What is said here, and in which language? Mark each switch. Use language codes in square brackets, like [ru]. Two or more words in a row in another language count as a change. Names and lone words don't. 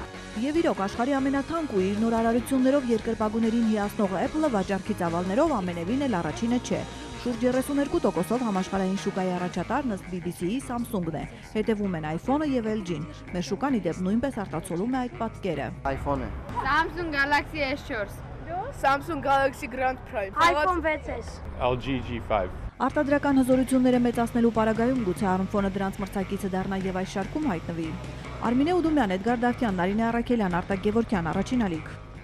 [hy] Եվ իրոք աշխարհի ամենաթանկ ու իր նորարարություններով երկրպագուներին հիացնող Apple-ը վաճառքի ծավալներով ամենևին էլ առաջինը չէ։ Շուրջ 32%-ով համաշխարհային շուկայի առաջատարն ըստ BBC-ի Samsung-ն է, հետևում են iPhone-ը եւ LG-ն։ Մեր շուկան իդեպ նույնպես արտացոլում է այդ պատկերը։ iPhone-ը, Samsung Galaxy S4, Samsung Galaxy Grand Prime, iPhone 6s, LG G5 Արտադրական հզորությունները մեծացնելու պարագայում գուցե iPhone-ը դրանց մրցակիցը դառնա եւ այս շարքում հայտնվի։ Արմինե Ուդումյան, Էդգար Դավթյան, Նարինե Առաքելյան, Արտակ Գևորգյան, Առաջին ալիք։